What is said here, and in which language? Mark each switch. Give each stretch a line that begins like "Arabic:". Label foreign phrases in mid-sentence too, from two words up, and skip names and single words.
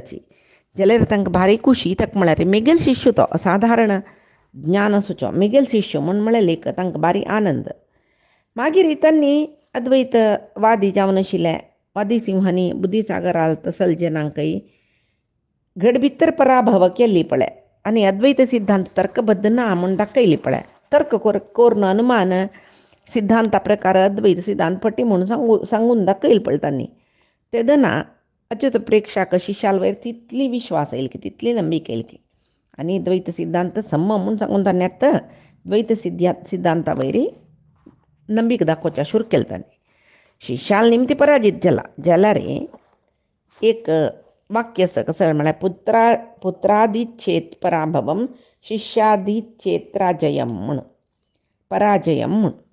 Konkani: जाल्यार तांकां भारी खुशी ताका म्हळ्यार मेगेल शिश्य तो असाधारण ज्ञान असुचो मिगेल शिष्य म्हूण म्हळें लेख तांकां बारी आनंद. मागीर तांणी अद्वैत वादी जावन आशिल्ले वादी सिंहांनी बुद्धीसागराल तसलजनांकय घड भितर पराभव केल्ली पळय आनी अद्वैत सिद्धांत तर्कबद्ध ना म्हूण दाखयली पळय. तर्क कोरून अनुमान सिद्धांता प्रकार अद्वैत सिद्धांत पट्टी म्हणून सांगून दाखयली पळय तांणी. तेदना अच्युत प्रेक्षाक शिष्याल वयर तितली विश्वास येईल की तितली नंबीक येईल की आनी द्वैत सिद्धांत सम्म म्हूण सांगून ताणें आतां द्वैत सिद्धांता वयरी नंबीक दाखोवच्या शुरू केलें ताणें. शिष्याल निमती पराजीत जाला जाल्यार एक वाक्य आसा कसं म्हळ्यार
Sanskrit: पुत्रादिच्छेत पराभवम शिष्यादिच्छेत पराजयम
Konkani: म्हणून पराजयम म्हणून